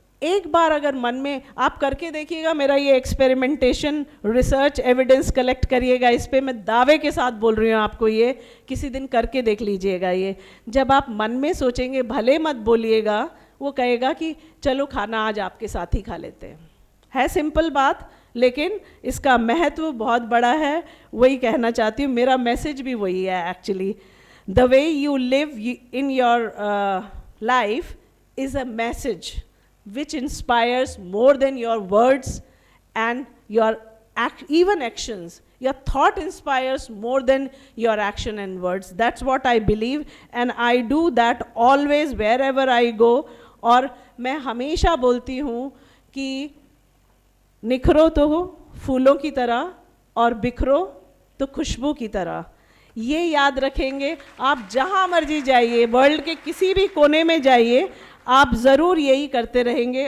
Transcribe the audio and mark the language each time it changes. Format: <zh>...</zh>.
<hi>एक बार अगर मन में आप करके देखिएगा, मेरा ये एक्सपेरिमेंटेशन, रिसर्च, एविडेंस कलेक्ट करिएगा, इस पे मैं दावे के साथ बोल रही हूँ आपको, ये किसी दिन करके देख लीजिएगा। ये जब आप मन में सोचेंगे, भले मत बोलिएगा, वो कहेगा कि चलो खाना आज आपके साथ ही खा लेते हैं। है सिंपल बात, लेकिन इसका महत्व बहुत बड़ा है। वही कहना चाहती हूँ, मेरा मैसेज भी वही है actually.</hi> <en>The way you live in your life is a message which inspires more than your words and your even actions. Your thought inspires more than your action and words. That's what I believe, and I do that always wherever I go.</en> <hi>और मैं हमेशा बोलती हूँ कि निखरो तो फूलों की तरह और बिखरो तो खुशबू की तरह। ये याद रखेंगे, आप जहाँ मर्जी जाइए, वर्ल्ड के किसी भी कोने में जाइए, आप ज़रूर यही करते रहेंगे।</hi>